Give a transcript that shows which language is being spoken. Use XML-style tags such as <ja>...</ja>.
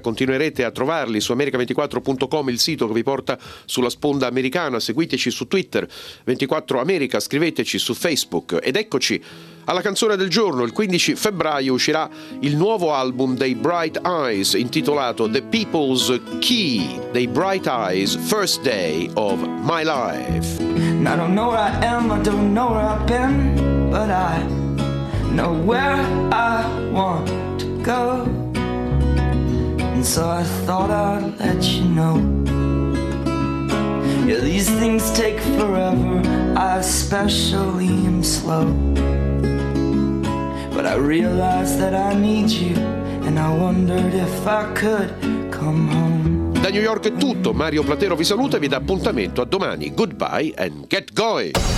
<it>Continuerete a trovarli su america24.com, il sito che vi porta sulla sponda americana. Seguiteci su Twitter 24 America, scriveteci su Facebook ed eccoci alla canzone del giorno. Il 15 febbraio uscirà il nuovo album dei Bright Eyes, intitolato The People's Key. Dei Bright Eyes, First Day of My Life.</it> <en>And I don't know where I am, I don't know where I've been, but I know where I want to go. And so I thought I'd let you know. Yeah, these things take forever, I especially am slow. But I realized that I need you, and I wondered if I could come home.</en> <it>Da New York è tutto, Mario Platero vi saluta e vi dà appuntamento a domani.</it> <en>Goodbye and get going!</en>